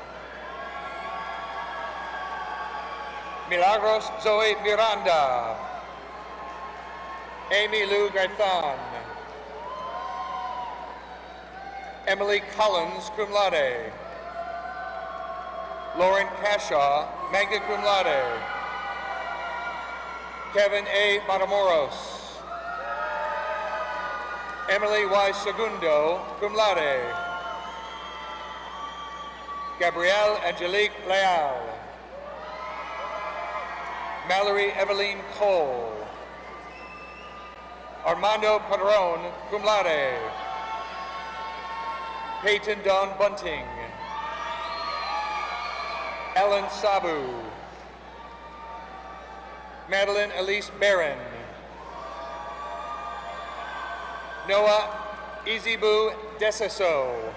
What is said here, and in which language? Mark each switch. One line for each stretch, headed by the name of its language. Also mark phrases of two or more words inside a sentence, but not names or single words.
English: Milagros Zoe Miranda. Amy Lou Gaithan. Emily Collins,
Latin: cum laude. Lauren Cashaw, magna cum laude.
English: Kevin A. Matamoros. Emily Y. Segundo,
Latin: cum laude.
English: Gabrielle Angelique Leal. Mallory Eveline Cole.
Latin: Armando Padron, cum laude.
English: Peyton Dawn Bunting. Ellen Sabu. Madeline Elise Barron. Noah Izibu Desaso.